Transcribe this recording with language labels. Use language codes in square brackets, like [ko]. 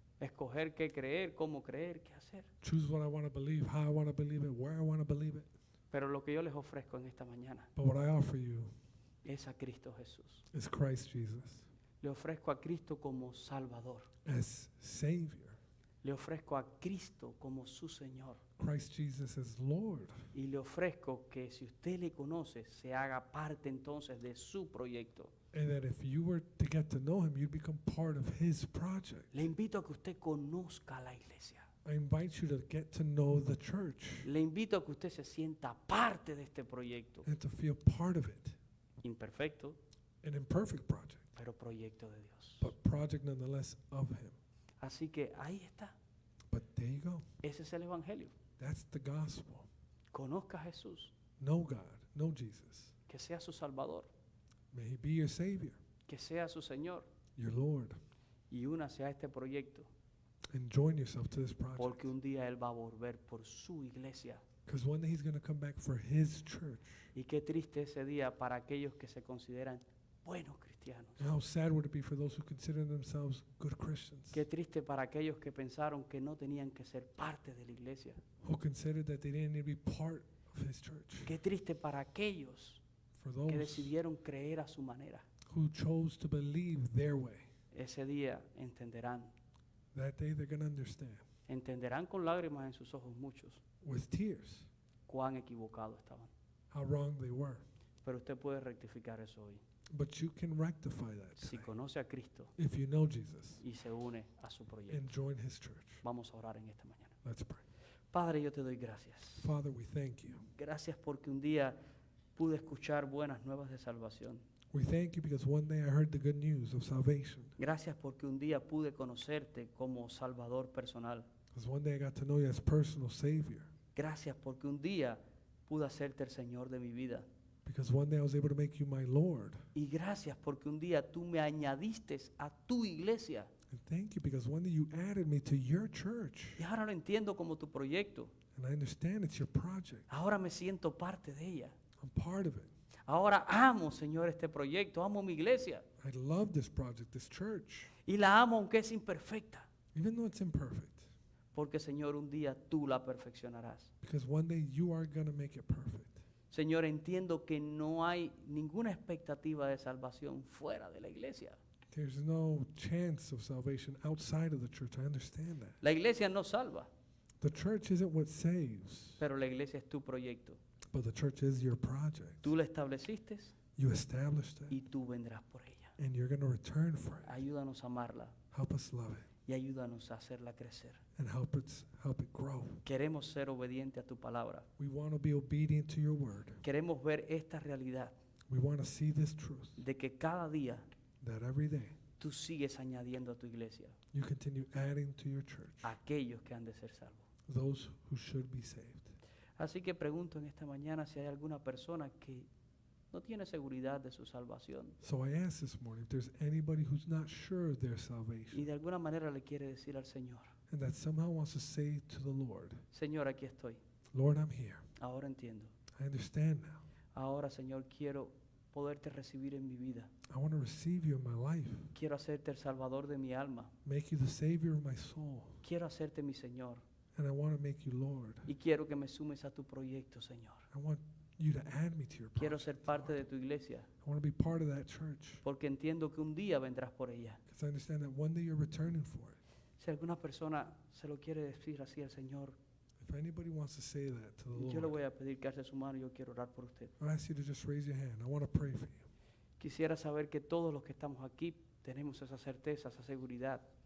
[es] Escoger qué creer, cómo creer, qué hacer. [en] Choose what I want to believe, how I want to believe it, where I want to believe it. [es] Pero lo que yo les ofrezco en esta mañana [en] But what I offer you [es] es a Cristo Jesús. [en] is Christ Jesus [es] Le ofrezco a Cristo como Salvador. [en] as Savior, [es] Le ofrezco a Cristo como su Señor. [en] Christ Jesus as Lord. [es] Y le ofrezco que si usted le conoce, se haga parte entonces de su proyecto. [en] And that if you were to get to know Him, you'd become part of His project. [es] Le invito a que usted conozca la iglesia. [en] I invite you to get to know the church [es] Le invito a que usted se sienta parte de este proyecto. [en] and to feel part of it. [es] Imperfecto, [en] An imperfect project, [es] pero proyecto de Dios. [en] but project nonetheless of Him. [es] Así que ahí está. [en] But there you go. [es] Ese es el Evangelio. [en] That's the gospel. [es] Conozca a Jesús, [en] Know God, know Jesus. [es] que sea su Salvador, [en] May He be your Savior, [es] que sea su Señor, [en] your Lord, [es] y únase a este proyecto, [en] and join yourself to this project. [es] porque un día Él va a volver por su iglesia. [en] Because one day He's going to come back for His church. [es] Y qué triste ese día para aquellos que se consideran buenos cristianos. [en] And how sad would it be for those who consider themselves good Christians, [es] Qué triste para aquellos que pensaron que no tenían que ser parte de la iglesia. [en] who considered that they didn't need to be part of His church. [es] Qué triste para aquellos [en] For [es] que [en] those [es] decidieron creer a su manera. [en] who chose to believe their way, [es] Ese día entenderán. [en] that day they're going to understand [es] Entenderán con lágrimas en sus ojos muchos [en] with tears [es] cuán equivocados estaban. [en] how wrong they were. [es] Pero usted puede rectificar eso hoy. [en] But you can rectify that [es] Si [en] today [es] conoce a Cristo [en] if you know Jesus [es] y se une a su [en] and [es] proyecto. [en] join His church. [es] Vamos a orar en esta mañana. [en] Let's pray. [es] Padre, yo te doy gracias. [en] Father, we thank you. [es] Gracias porque un día pude escuchar buenas nuevas de salvación. [en] We thank you because one day I heard the good news of salvation. [es] Gracias porque un día pude conocerte como Salvador personal. [en] Because one day I got to know you as personal Savior. [es] Gracias porque un día pude hacerte el Señor de mi vida. [en] Because one day I was able to make you my Lord. [es] Y gracias porque un día tú me añadiste a tu iglesia. [en] And thank you because one day you added me to your church. [es] Y ahora lo entiendo como tu proyecto. [en] And I understand it's your project. [es] Ahora me siento parte de ella. [en] I'm part of it. [es] Ahora amo, Señor, este proyecto. Amo mi iglesia. [en] I love this project, this church. [es] Y la amo aunque es imperfecta. [en] Even though it's imperfect. [es] Porque, Señor, un día tú la perfeccionarás. [en] because one day you are going to make it perfect. [es] Señor, entiendo que no hay ninguna expectativa de salvación fuera de la iglesia. [en] There's no chance of salvation outside of the church. I understand that. [es] La iglesia no salva, [en] The church isn't what saves, [es] pero la iglesia es tu proyecto. [en] but the church is your project. [es] Tú la estableciste [en] You established it, [es] y tú vendrás por ella. [en] and you're going to return for it. [es] Ayúdanos a amarla [en] Help us love it, [es] y ayúdanos a hacerla crecer. [en] and help it grow. [es] Queremos ser obedientes a tu palabra. [en] We want to be obedient to your word. [es] Queremos ver esta realidad [en] We want to see this truth, [es] de que cada día [en] that every day [es] tú sigues añadiendo a tu iglesia [en] you continue adding to your church [es] a aquellos que han de ser salvos. [en] those who should be saved. [es] Así que pregunto en esta mañana si hay alguna persona que no tiene seguridad de su salvación [en] So I ask this morning if there's anybody who's not sure of their [es] y [en] salvation [es] de alguna manera le quiere decir al Señor, [en] and that somehow wants to say to the Lord, [es] Señor, aquí estoy, [en] Lord, I'm here. [es] ahora entiendo. [en] I understand now. [es] Ahora, Señor, quiero poderte recibir en mi vida. [en] I want to receive you in my life, [es] Quiero hacerte el salvador de mi alma. [en] make you the Savior of my soul, [es] Quiero hacerte mi Señor. [en] and I want to make you Lord. [es] Y quiero que me sumes a tu proyecto, Señor. [en] I want you to add me to your [es] Quiero [en] project. [es] ser parte de tu iglesia, [en] I want to be part of that church [es] porque entiendo que un día vendrás por ella. [en] because I understand that one day you're returning for it. [es] Si alguna persona se lo quiere decir así al Señor, [en] If anybody wants to say that to the [es] yo le [en] Lord, [es] voy a pedir que alce su mano y yo quiero orar por usted. [en] I ask you to just raise your hand. I want to pray for you. [es] Quisiera saber que todos los que estamos aquí tenemos esa certeza, esa seguridad.